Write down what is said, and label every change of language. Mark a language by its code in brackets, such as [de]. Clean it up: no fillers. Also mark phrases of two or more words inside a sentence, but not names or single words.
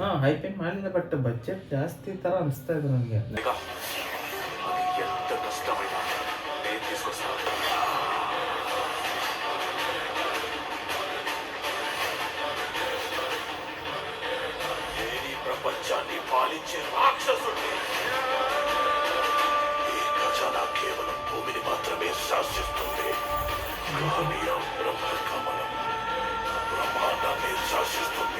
[kn] ಹೈಪ್ ಏನ್ ಮಾಡಿಲ್ಲ, ಬಟ್ ಬಜೆಟ್ ಜಾಸ್ತಿ ತರ ಅನಿಸ್ತಾ ಇದೆ ನನಗೆ. [te] అది ఎంత కష్టమైనా నేను తీసుకొస్తాను. నేను ఈ ప్రపంచాన్ని పాలించే రాక్షసుడిని. ఈ ఖజానా కేవలం భూమిని మాత్రమే శాసిస్తుంది, కానీ ఆ బ్రహ్మ కమలం బ్రహ్మాండాన్ని శాసిస్తుంది.